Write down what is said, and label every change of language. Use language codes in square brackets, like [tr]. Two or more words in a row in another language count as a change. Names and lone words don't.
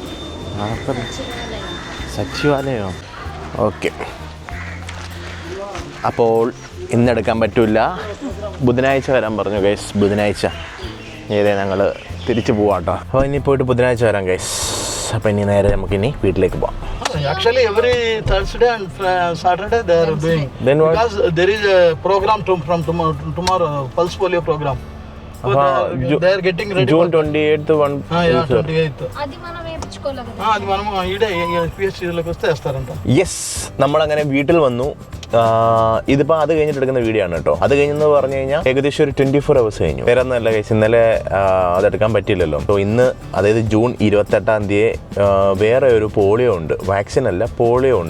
[ml] സച്ചിവാലയോ? ഓക്കെ, അപ്പോൾ ഇന്നെടുക്കാൻ പറ്റില്ല. ബുധനാഴ്ച വരാൻ പറഞ്ഞു ഗൈസ്. ബുധനാഴ്ച ഞങ്ങൾ തിരിച്ചു പോവാം കേട്ടോ. അപ്പോൾ ഇനി പോയിട്ട് ബുധനാഴ്ച വരാം ഗൈസ്. അപ്പോൾ ഇനി നേരെ നമുക്കിനി വീട്ടിലേക്ക് പോവാം. [en] Actually, every Thursday and Saturday they are doing. Then what? Because there is a program from tomorrow, Pulse Polio program. So they are getting ready. June 28th, 28th. [te] అది మనం వేయించుకోలేదు. అది మనం ఈడే పిఎస్సిలోకి వస్తే వేస్తారంట. [ml] യെസ്, നമ്മളങ്ങനെ വീട്ടിൽ വന്നു. ഇതിപ്പോൾ അത് കഴിഞ്ഞിട്ട് എടുക്കുന്ന വീഡിയോ ആണ് കേട്ടോ. അത് കഴിഞ്ഞെന്ന് പറഞ്ഞു കഴിഞ്ഞാൽ ഏകദേശം ഒരു 24 hours കഴിഞ്ഞു. വേറെ ഒന്നല്ല ഗൈസ്, ഇന്നലെ അതെടുക്കാൻ പറ്റിയില്ലല്ലോ. സോ ഇന്ന്, അതായത് ജൂൺ 28 വേറെ ഒരു പോളിയോ ഉണ്ട്. വാക്സിൻ അല്ല, പോളിയോ ഉണ്ട്.